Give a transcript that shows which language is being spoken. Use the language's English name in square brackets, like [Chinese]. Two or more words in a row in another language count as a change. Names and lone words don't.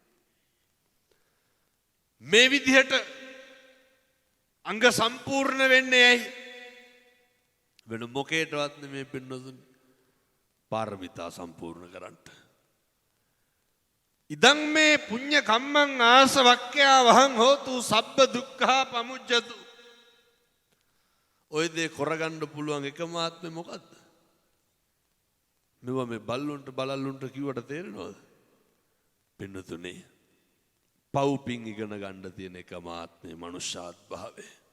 [Sinhala] මේ විදිහට අංග සම්පූර්ණ වෙන්නේ ඇයි? වෙන මොකේටවත් නෙමෙයි පින්නතුනි. පාරමිතා සම්පූර්ණ කරන්නට. [Pali] ඉදං මේ පුඤ්ඤ කම්මං ආසවක්ඛ්‍යා වහං හෝතු සබ්බ දුක්ඛා පමුජ්ජතු. [Sinhala] ඔය දේ කරගන්න පුළුවන් එකම ආත්මෙ මොකද්ද? මෙව මේ බල්ලුන්ට බලල්ලුන්ට කිව්වට තේරෙනවද? පින්නතුනේ පව් පිං ඉගෙන ගන්න තියෙන එකම ආත්මේ මනුෂ්‍යාත් භාවය.